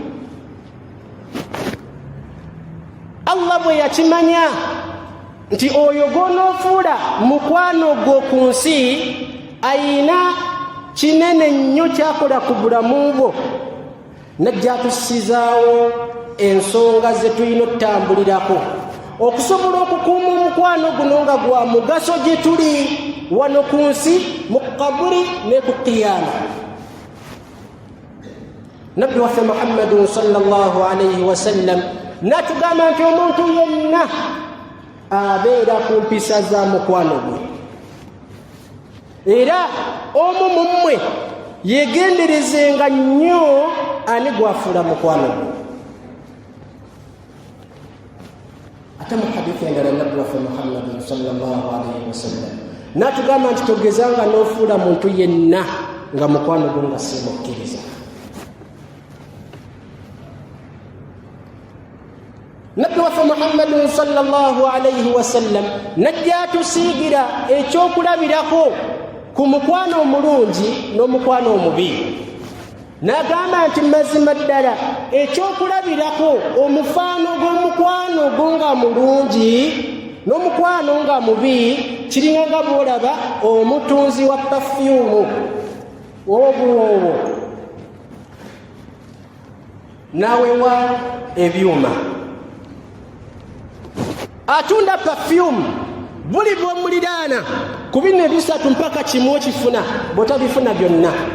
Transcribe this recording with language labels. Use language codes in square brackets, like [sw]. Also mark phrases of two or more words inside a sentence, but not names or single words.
[lg] Allah bwe yakimanya nti oyo gw'onoofuula mukwano gwo ku nsi ayina kinene nnyo kyakola ku bulamu bwo, najja atussizaawo ensonga ze tulina okutambulirako okusobola okukuuma omukwano guno nga gwa mugaso gye tuli wano ku nsi, mu kaburi ne ku qiyama. Nabbi waffe Muhammadun [ar] صلى الله عليه وسلم [lg] natugamba nti omuntu yenna abeera ku mpisa za mukwano gwe, era omu mu mmwe yegenderezenga nnyo ani gwafuula mukwano gwe. Ate mu hadithi endala nabbi waffe Muhammadun [ar] صلى الله عليه وسلم [lg] natugamba nti togezanga n'ofuula muntu yenna nga mukwano gwe nga simukkiriza. Nabbi waffe Muhammadun [ar] صلى الله عليه وسلم [lg] najja atusiigira ekyokulabirako ku mukwano omulungi n'omukwano omubi. N'agamba nti mazima ddala ekyokulabirako omufaano gw'omukwano gwo nga mulungi n'omukwano nga mubi kiringa nga bw'olaba omutunzi wa pafyumu w'obuwoowo n'awewa ebyuma, atunda pafyumu buli bw'omuliraana ku bino ebisatu mpaka kimu okifuna, bw'otabifuna byonna.